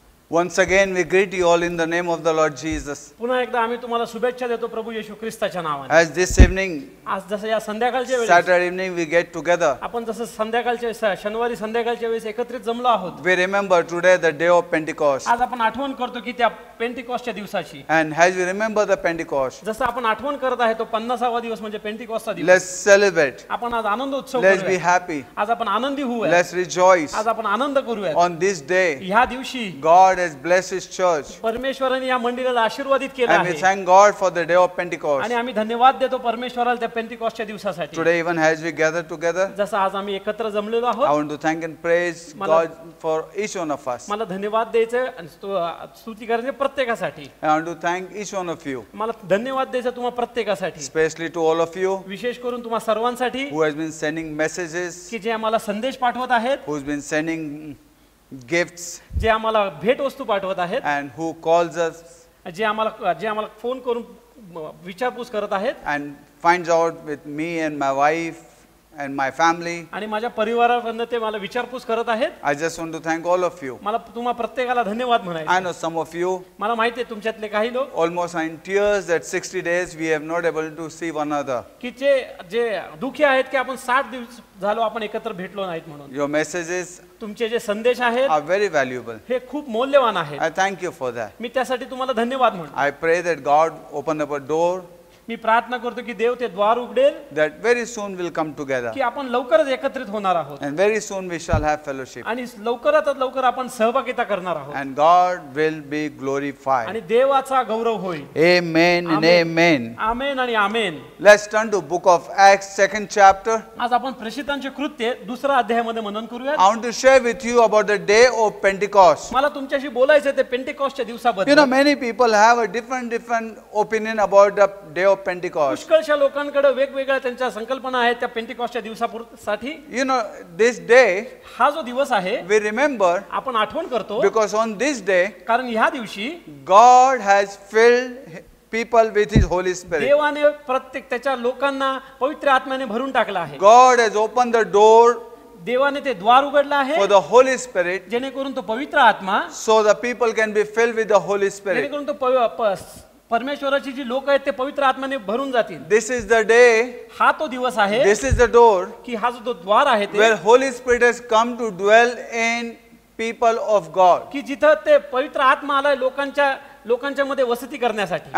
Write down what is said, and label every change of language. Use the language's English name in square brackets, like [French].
[English] Once again, we greet you all in the name of the Lord Jesus. [Marathi] पुन्हा एकदा आम्ही तुम्हाला शुभेच्छा देतो प्रभू येशू ख्रिस्ताच्या नावाने. [English] As this evening, [Marathi] आज जसं या संध्याकाळच्या वेळेस [English] Saturday evening, we get together. [Marathi] आपण जसं संध्याकाळच्या शनिवारी संध्याकाळच्या वेळेस एकत्रित जमलो आहोत. [English] We remember today the day of Pentecost. [Marathi] आज आपण आठवण करतो की त्या पेंटिकॉस्टच्या दिवसाची. [English] And as we remember the Pentecost, [Marathi] जसं आपण आठवण करत आहे तो 50वा दिवस म्हणजे पेंटिकॉस्टचा दिवस. [English] let's celebrate. [Marathi] आपण आज आनंद उत्सव [English] Let's be [Marathi] करूया. [English] happy. [Marathi] आज आपण आनंदी होऊया. [English] Let's rejoice. [Marathi] आज आपण आनंद करूया. [English] On this day, [Marathi] ह्या दिवशी [English] God has blessed His church. [Marathi] परमेश्वराने या मंदिराला आशीर्वादित केलं [English] And we [Marathi] आहे. [English] thank God for the day of Pentecost. [Marathi] आणि आम्ही धन्यवाद देतो परमेश्वराला त्या पेंटिकॉस्टच्या दिवसासाठी. [English] Today, even as we gather together, [Marathi] जसं आज आम्ही एकत्र जमलेलो [English] I [Marathi] आहोत. [English] want to thank and praise God for each one of us. [Marathi] मला धन्यवाद द्यायचं आणि स्तुती करायची प्रत्येकासाठी. [English] I want to thank each one of you, [Marathi] मला धन्यवाद द्यायचं तुम्हा प्रत्येकासाठी, [English] especially to all of you [Marathi] विशेष करून तुम्हा सर्वांसाठी [English] who has been sending messages, [Marathi] की जे आम्हाला संदेश पाठवत आहेत, [English] who's been sending gifts, [Marathi] जे आम्हाला भेट वस्तू पाठवत आहेत, [English] and who calls us [Marathi] जे आम्हाला फोन करून विचारपूस करत आहेत [English] and finds out with me and my wife and my family. [Marathi] आणि माझ्या परिवाराकडून ते मला विचारपूस करत आहेत. [English] I just want to thank all of you. [Marathi] मला तुम्हा प्रत्येकाला धन्यवाद [English] I [Marathi] म्हणायचं. [English] know some of you [Marathi] मला माहिती आहे तुमच्यातले काही लोक [English] almost are in tears that 60 days we have not able to see one another. [Marathi] की जे दुखी आहेत की आपण 60 दिवस झालो आपण एकत्र भेटलो नाहीत म्हणून. [English] Your messages [Marathi] तुमचे जे संदेश आहेत [English] are very valuable. [Marathi] हे खूप मौल्यवान आहेत. [English] I thank you for that. [Marathi] मी त्यासाठी तुम्हाला धन्यवाद म्हणतो. [English] I pray that God open up a door [Marathi] मी प्रार्थना करतो की देव ते द्वार उघडेल [English] that very soon we'll come together [Marathi] की आपण लवकरच एकत्रित होणार आहोत [English] and very soon we shall have fellowship [Marathi] आणि लवकरात लवकर आपण सहभागिता करणार आहोत [English] and God will be glorified. [Marathi] आणि देवाचा गौरव होईल. [English] Amen and amen. [Marathi] आमेन आणि आमेन. [English] Let's turn to book of Acts 2nd chapter. [Marathi] आज आपण प्रेषितांचे कृत्य दुसरा अध्यायामध्ये मनन करूया. [English] I want to share with you about the day of Pentecost. [Marathi] मला तुमच्याशी बोलायचं ते पेंटेकॉस्टच्या दिवसाबद्दल. [English] You know, many people have a different opinion about the day of Pentecost. [Marathi] पुष्कळशा लोकांकडे वेगवेगळ्या त्यांच्या संकल्पना आहेत त्या पेंटेकॉस्टच्या दिवसासाठी. [English] You know, this day [Marathi] हा जो दिवस आहे [English] we remember [Marathi] आपण आठवण करतो [English] because on this day [Marathi] कारण ह्या दिवशी [English] God has filled people with his Holy Spirit. [Marathi] देवाने प्रत्येक त्याच्या लोकांना पवित्र आत्म्याने भरून टाकला आहे. [English] God has opened the door [Marathi] देवाने ते द्वार उघडलं आहे [English] for the Holy Spirit [Marathi] जेणेकरून तो पवित्र आत्मा [English] so the people can be filled with the Holy Spirit. [Marathi] जेणेकरून तो परमेश्वराची जी लोक आहेत ते पवित्र आत्म्याने भरून जातील. [English] This is the day, [Marathi] हा तो दिवस आहे [English] this is the door [Marathi] की हा जो द्वार आहे ते [English] where Holy Spirit has come to dwell in people of God. [Marathi] की जिथं ते पवित्र आत्मा आलाय लोकांच्या मध्ये वसती करण्यासाठी.